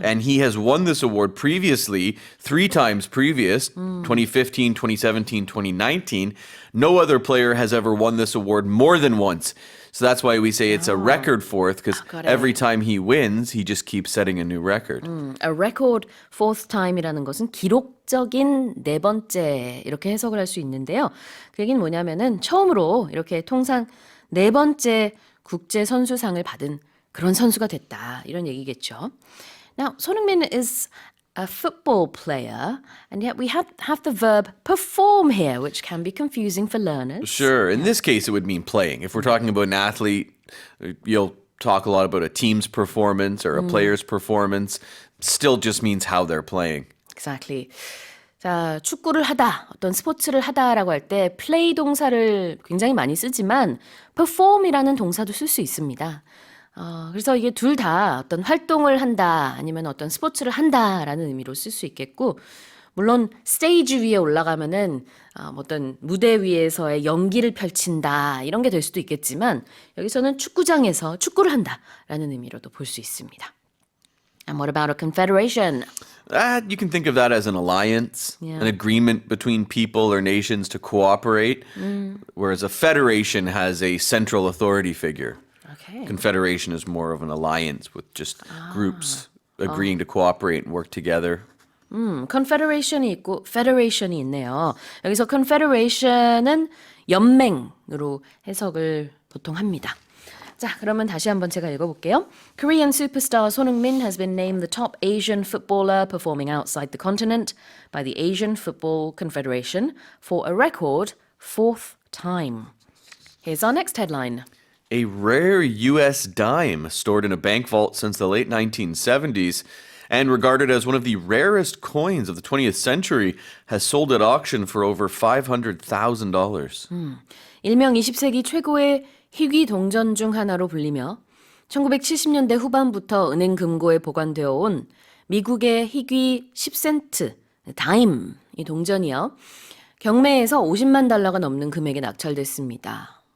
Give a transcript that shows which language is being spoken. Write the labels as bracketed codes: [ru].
[en] And he has won this award previously, 3 times previous, 2015, 2017, 2019. No other player has ever won this award more than once. So that's why we say it's a record fourth, because every time he wins, he just keeps setting a new record. A record fourth time [ko] 이라는 것은 기록적인 4번째 이렇게 해석을 할 수 있는데요. 그 얘기는 뭐냐면은 처음으로 이렇게 통상 4번째 국제 선수상을 받은 그런 선수가 됐다. 이런 얘기겠죠. [en] Now, Son Heung-min is a football player, and yet we have the verb perform here, which can be confusing for learners. Sure. In this case, it would mean playing. If we're talking about an athlete, you'll talk a lot about a team's performance or a player's performance. Still just means how they're playing. Exactly. [ko] 자, 축구를 하다, 어떤 스포츠를 하다라고 할 때 play 동사를 굉장히 많이 쓰지만 perform이라는 동사도 쓸 수 있습니다. 그래서 이게 둘 다 어떤 활동을 한다 아니면 어떤 스포츠를 한다라는 의미로 쓸 수 있겠고 물론 스테이지 위에 올라가면은 어떤 무대 위에서의 연기를 펼친다 이런 게 될 수도 있겠지만 여기서는 축구장에서 축구를 한다라는 의미로도 볼 수 있습니다. [en] And what about a confederation? You can think of that as an alliance, an agreement between people or nations to cooperate, whereas a federation has a central authority figure. Okay. Confederation is more of an alliance with just groups agreeing to cooperate and work together. [ko] confederation이 있고 federation이 있네요. 여기서 confederation은 연맹으로 해석을 보통 합니다. 자, 그러면 다시 한번 제가 읽어볼게요. [en] Korean superstar Son Heung-min has been named the top Asian footballer performing outside the continent by the Asian Football Confederation for a record 4th time. Here's our next headline. A rare U.S. dime stored in a bank vault since the late 1970s and regarded as one of the rarest coins of the 20th century has sold at auction for over $500,000. [ko] 일명 20세기 최고의 희귀 동전 중 하나로 불리며 1970년대 후반부터 은행 금고에 보관되어 온 미국의 희귀 10센트 다임 이 동전이요. 경매에서 $50만 넘는 금액에 낙찰됐습니다.